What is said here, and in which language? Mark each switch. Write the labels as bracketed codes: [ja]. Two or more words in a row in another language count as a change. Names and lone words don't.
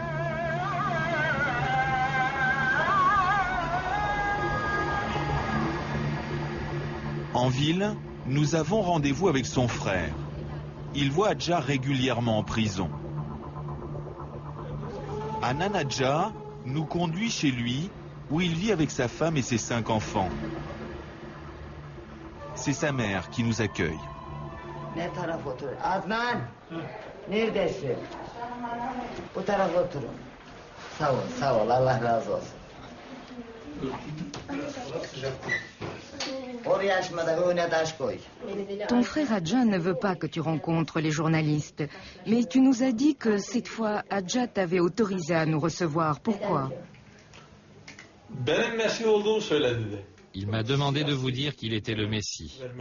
[fr] En ville, nous avons rendez-vous avec son frère. Il voit Agca régulièrement en prison. Hanan Agca nous conduit chez lui, où il vit avec sa femme et ses 5 enfants. C'est sa mère qui nous accueille. [tr] Ne taraf otur? Adnan, neredesin? Bu tarafa oturun. Sağ ol, Allah razı olsun. [fr] Ton frère Agca ne veut pas que tu rencontres les journalistes, mais tu nous as dit que cette fois, Agca t'avait autorisé à nous recevoir. Pourquoi? Il m'a demandé de vous dire qu'il était le Messie.